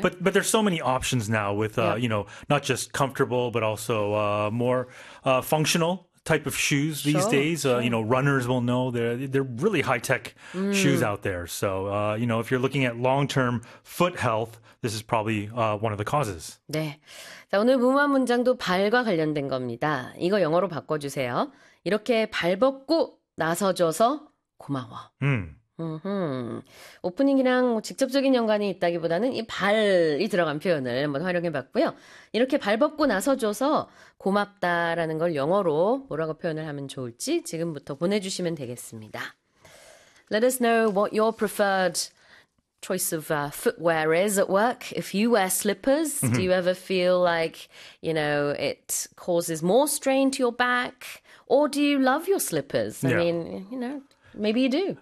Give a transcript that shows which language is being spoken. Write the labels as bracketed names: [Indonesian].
[English] But there's so many options now with, you know, not just comfortable, but also more functional type of shoes these days. You know, runners will know they're really high-tech shoes out there. So, you know, if you're looking at long-term foot health, this is probably one of the causes. [Korean] 네. 자, 오늘 문화 문장도 발과 관련된 겁니다. 이거 영어로 바꿔주세요. 이렇게 발 벗고 나서줘서 고마워. 오프닝이랑 직접적인 연관이 있다기보다는 이 발이 들어간 표현을 한번 활용해봤고요. 이렇게 발 벗고 나서줘서 고맙다라는 걸 영어로 뭐라고 표현을 하면 좋을지 지금부터 보내주시면 되겠습니다. [English] Let us know what your preferred choice of footwear is at work. If you wear slippers, do you ever feel like, you know, it causes more strain to your back? Or do you love your slippers? I mean, you know. Maybe you do.